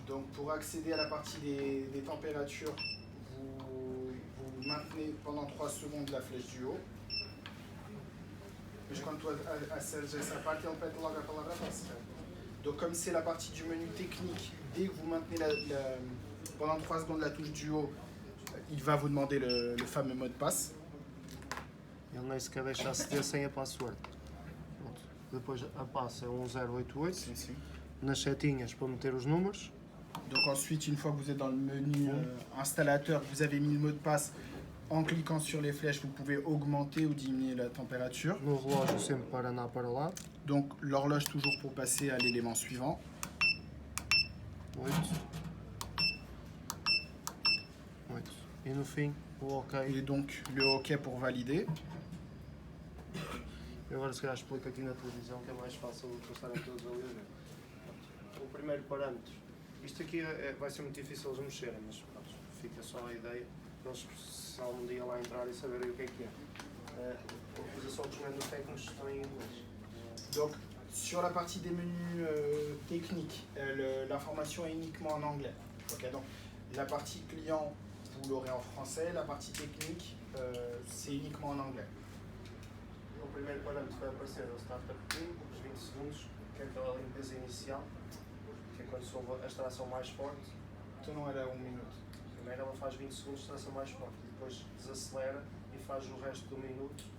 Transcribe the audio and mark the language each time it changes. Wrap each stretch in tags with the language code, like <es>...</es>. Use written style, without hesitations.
<fr>Donc pour accéder à la partie des températures, vous maintenez pendant 3 secondes la flèche du haut.</fr> <pt>Mas quando tu acessas essa parte, ele pede logo a palavra passe.</pt> <fr>Donc comme c'est la partie du menu technique dès que vous maintenez pendant 3 secondes la touche du haut, il va vous demander le fameux mot de passe.</fr> <pt>Ele nem sequer deixa aceder sem a password. Pronto. Depois a passe é 1088. Sim, sim. Nas setinhas para meter os números.</pt> <fr>Donc ensuite, une fois que vous êtes dans le menu installateur, vous avez mis le mot de passe, en cliquant sur les flèches, vous pouvez augmenter ou diminuer la température.</fr> <pt>No relógio sempre para andar para lá.</pt> <fr>Donc l'horloge toujours pour passer à l'élément suivant.</fr> <pt>8. E no fim, o OK.</pt> <fr>Et donc le OK pour valider.</fr> <pt>Eu agora se calhar explico aqui na televisão que é mais fácil do que estarem todos ali a ver. O primeiro parâmetro. Isto aqui vai ser muito difícil eles mexerem, mas pronto, fica só a ideia para eles, se algum dia lá entrar e saberem o que é. A utilização dos menus técnicos estão em inglês.</pt> <fr>Donc sur la partie des menus techniques, l'information est uniquement en anglais. Ok, donc la partie client, vous l'aurez en français, la partie technique, c'est uniquement en anglais.</fr> <pt>O primeiro parâmetro vai aparecer é o Startup Pin, os 20 segundos, que é aquela limpeza inicial, que é quando soube a extração mais forte. Então não era 1 minuto. Primeiro ela faz 20 segundos de extração mais forte, depois desacelera e faz o resto do minuto.</pt>